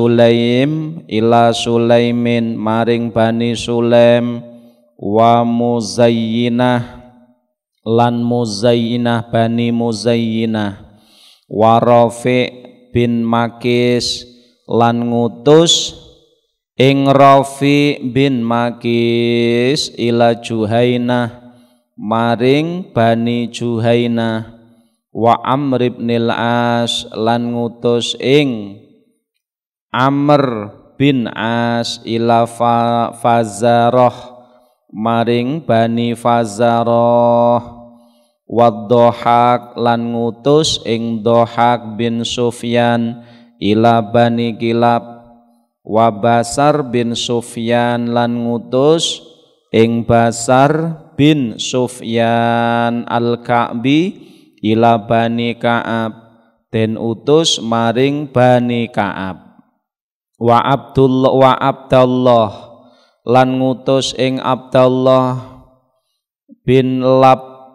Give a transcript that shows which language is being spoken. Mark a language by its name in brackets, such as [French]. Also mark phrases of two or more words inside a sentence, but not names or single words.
[Javanese] Sulaimin maring Bani Sulaim wa Muzayyinah lan Muzayyinah Bani Muzayyinah wa Rafi' bin Makis lan ngutus ing Rafi' bin Makis ila Juhainah maring Bani Juhainah wa Amr ibn al-As lan ngutus ing Amr bin As ila Fazarah maring Bani Fazarah wa Dhahak lan ngutus ing Dhahak bin Sufyan ila Bani Kilab wa Basar bin Sufyan lan ngutus ing Basar bin Sufyan al-Ka'bi ila Bani Ka'ab den utus maring Bani Ka'ab wa Abdullah lan ngutus ing Abdullah bin Lab